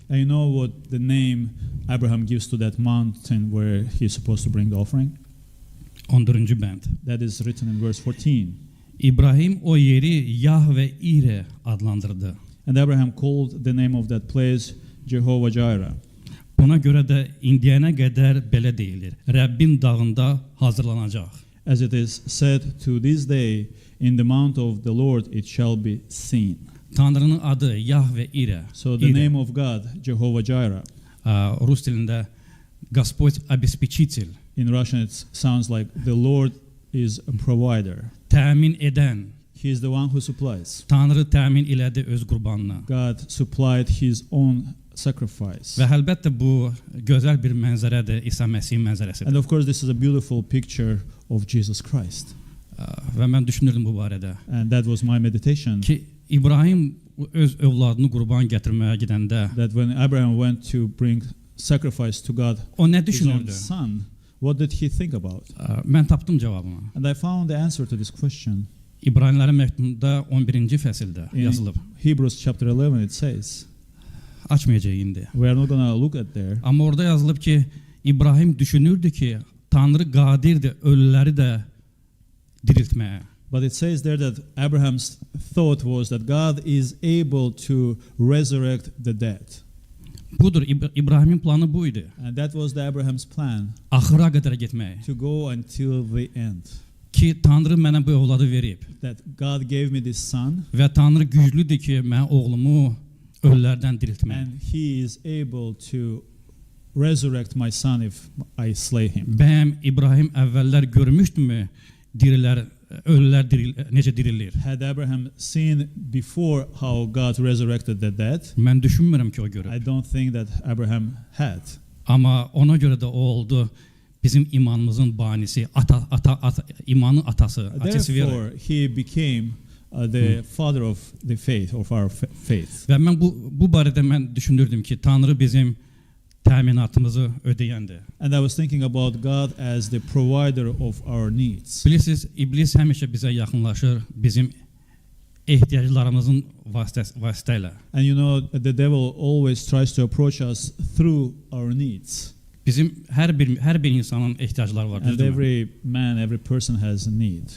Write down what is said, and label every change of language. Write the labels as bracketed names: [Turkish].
[English] And you know what the name Abraham gives to that mountain where he's supposed to bring the offering? [Azerbaijani] 14-cü bənd. [English] That is written in verse 14. [Azerbaijani] İbrahim o yeri Yahve İre adlandırdı. [English] And Abraham called the name of that place Jehovah Jireh. [Azerbaijani] Buna görə də indiyənə qədər belə deyilir. Rəbbin dağında hazırlanacaq. [English] As it is said to this day, in the mount of the Lord it shall be seen. [Azerbaijani] Tanrının adı Yahve İre. [English] So the name of God, Jehovah Jireh. [Azerbaijani] Rus dilində [Russian] Господь обеспечитель. [English] In Russian it sounds like the Lord is a provider. [Azerbaijani] Təmin edən. [English] He is the one who supplies. [Azerbaijani] Tanrı təmin elədi öz qurbanına. [English] God supplied his own sacrifice. [Azerbaijani] Və əlbəttə bu gözəl bir mənzərədir, İsa Məsihin mənzərəsidir. [English] And of course this is a beautiful picture of Jesus Christ. [Azerbaijani] Və mən düşünürdüm bu barədə. [English] And that was my meditation. [Azerbaijani] Ki İbrahim öz övladını qurban gətirməyə gedəndə [English] That when Abraham went to bring sacrifice to God, [Azerbaijani] o nə [English] his own [Azerbaijani] düşünürdü? [English] son, what did he think about? [Azerbaijani] Mən tapdım cavabını. [English] And I found the answer to this question. [Azerbaijani] İbranilərin məktubunda 11-ci fəsildə [English] In [Azerbaijani] yazılıb. [English] Hebrews chapter 11 it says, [Azerbaijani] Açmayacağıq indi. [English] we are not going to look at there, [Azerbaijani] Amma orada yazılıb ki, İbrahim düşünürdü ki, Tanrı qadirdir ölüləri də diriltməyə. [English] but it says there that Abraham's thought was that God is able to resurrect the dead. [Azerbaijani] Budur, İbrahimin planı bu idi. [English] And that was the Abraham's plan, [Azerbaijani] Axıra qədər getmək. [English] to go until the end. [Azerbaijani] Ki Tanrı mənə bu övladı verib. [English] That God gave me this son, [Azerbaijani] Və Tanrı güclüdür ki, mən oğlumu ölülərdən diriltmək. [English] And he is able to resurrect my son if I slay him. [Azerbaijani] Bəyəm İbrahim əvvəllər görmüşdümü ölülər necə dirilir? [English] Had Abraham seen before how God resurrected the dead? [Azerbaijani] Mən düşünmürəm ki o [English] I [Azerbaijani] görüb. [English] don't think that Abraham had. [Azerbaijani] Amma ona görə də o oldu bizim imanımızın banisi, imanın atası, [English] Therefore, he became the father of the faith, of our faith. [Azerbaijani] Və mən bu barədə mən düşünürdüm ki, Tanrı bizim təminatımızı ödəyəndir. [English] And I was thinking about God as the provider of our needs. [Azerbaijani] Bilirsiniz, iblis həmişə bizə yaxınlaşır bizim ehtiyaclarımızın vasitəsilə. [English] And you know, the devil always tries to approach us through our needs. [Azerbaijani] Bizim hər bir insanın ehtiyacları var, [English] And [Azerbaijani] düzdürmü? [English] every man, every person has a need.